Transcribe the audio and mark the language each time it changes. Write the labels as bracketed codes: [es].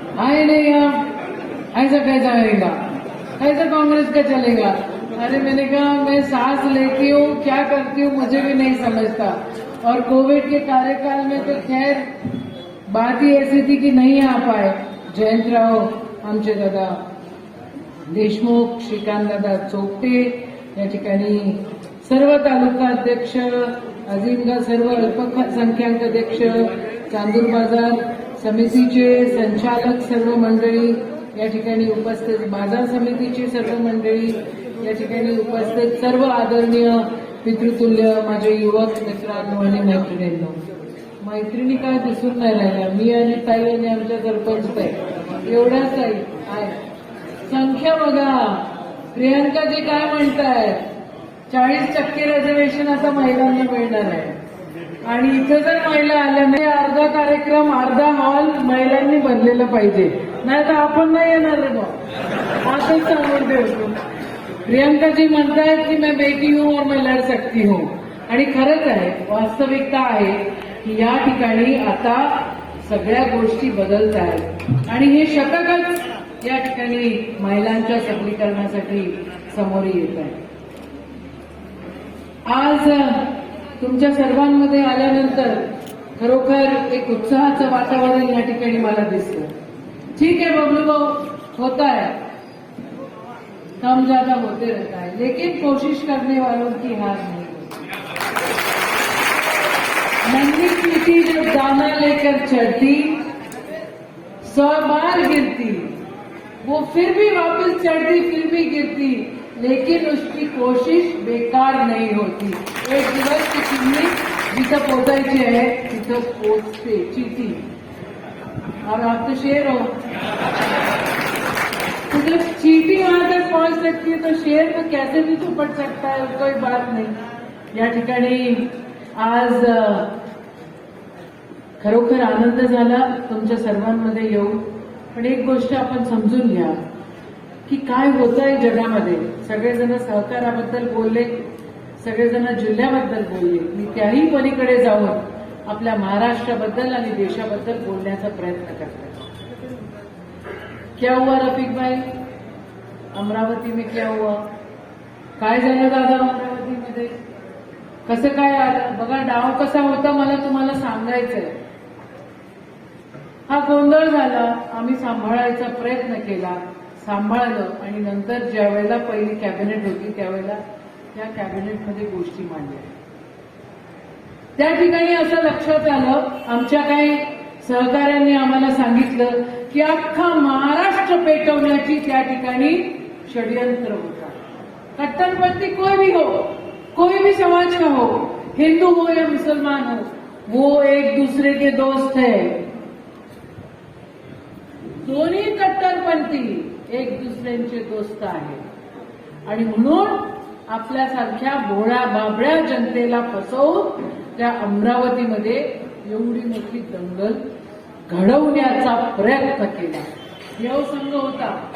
[hi] आए नहीं आप ऐसा कैसा रहेगा, कैसा कांग्रेस का चलेगा. अरे मैंने कहा मैं सांस लेती हूँ, क्या करती हूँ मुझे भी नहीं समझता. और कोविड के कार्यकाल में तो खैर बात ही ऐसी थी कि नहीं आ पाए. [mr] जयंतराव आमचे दादा देशमुख, श्रीकांत दादा चोपटे या ठिकाणी, सर्व तालुका अध्यक्ष, अजिंगा सर्व अल्पसंख्याक अध्यक्ष, चांदूर बाजार समितीचे संचालक सर्व मंडळी या ठिकाणी उपस्थित, बाजार समितीची सर्व मंडळी या ठिकाणी उपस्थित, सर्व आदरणीय पितृतुल्य माझे युवक मित्रांनो आणि मैत्रिणींनो. मैत्रिणी काय दिसून नाही राहिल्या, मी आणि ताई आणि आमच्या सरपंच ताई एवढ्याच ताई आहे. संख्या बघा, प्रियंकाजी काय म्हणतायत, 40% रिझर्वेशन आता महिलांना मिळणार आहे. आणि इथं जर महिला आल्या नाही, अर्धा कार्यक्रम, अर्धा हॉल महिलांनी भरलेला पाहिजे, नाही तर आपण नाही येणार रे बा. असंच सांगून ठेवतो. [hi] प्रियंकाजी [mr] म्हणतायत की [hi] मैं बेटी हूं और मैं लढ सकती हूं. [mr] आणि खरंच आहे, वास्तविकता आहे की या ठिकाणी आता सगळ्या गोष्टी बदलत आहेत आणि हे शतकच या ठिकाणी महिलांच्या सबलीकरणासाठी समोर येत आहे. आज तुमच्या सर्वांमध्ये आल्यानंतर खरोखर एक उत्साहाचं वातावरण या ठिकाणी मला दिसतं. [hi] ठीक है बबलू भाऊ, होता है, कम ज्यादा होते रहता है, लेकिन कोशिश करने वालों की हार नहीं. नन्ही चींटी जब दाना लेकर चढ़ती 100 बार गिरती, वो फिर भी वापस चढ़ती, फिर भी गिरती, लेकिन उसकी कोशिश बेकार नहीं होती. [mr] एक दिवस ती चिमणी जिथं पोचायची आहे तिथं पोचते. [hi] चीटी और आप तो शेर हो, तो जब चीटी वहां तक पहुंच सकती है तो शेर तो कैसे भी तो पट सकता है, कोई बात नाही. [mr] या ठिकाणी आज खरोखर आनंद झाला तुमच्या सर्वांमध्ये येऊन. पण एक गोष्ट आपण समजून घ्या की काय होतंय जगामध्ये. सगळेजण सहकाराबद्दल बोलले, सगळेजण जिल्ह्याबद्दल बोलले. मी त्याही पलीकडे जाऊन आपल्या महाराष्ट्राबद्दल आणि देशाबद्दल बोलण्याचा प्रयत्न करते. [hi] क्या हुआ रफिक भाई, अमरावती में क्या हुआ, [mr] काय झालं दादा अमरावतीमध्ये, कसं काय आलं, बघा डाव कसा होता मला तुम्हाला सांगायचंय. हा गोंधळ झाला, आम्ही सांभाळायचा प्रयत्न केला, सांभाळलं आणि नंतर ज्या वेळेला पहिली कॅबिनेट होती त्यावेळेला त्या कॅबिनेटमध्ये गोष्टी मांडल्या. त्या ठिकाणी असं लक्षात आलं, आमच्या काही सहकाऱ्यांनी आम्हाला सांगितलं की अख्खा महाराष्ट्र पेटवण्याची त्या ठिकाणी षड्यंत्र होता. [hi] कट्टरपंथी कोई भी हो, कोई भी समाज का हो, हिंदू हो या मुसलमान हो, वो एक दूसरे के दोस्त है. [mr] दोन्ही कट्टरपंथी एक दुसऱ्यांचे दोस्त आहेत आणि म्हणून आपल्यासारख्या भोळ्या बाबड्या जनतेला फसवून त्या अमरावतीमध्ये एवढी मोठी दंगल घडवण्याचा प्रयत्न केला. यवसंघ होता.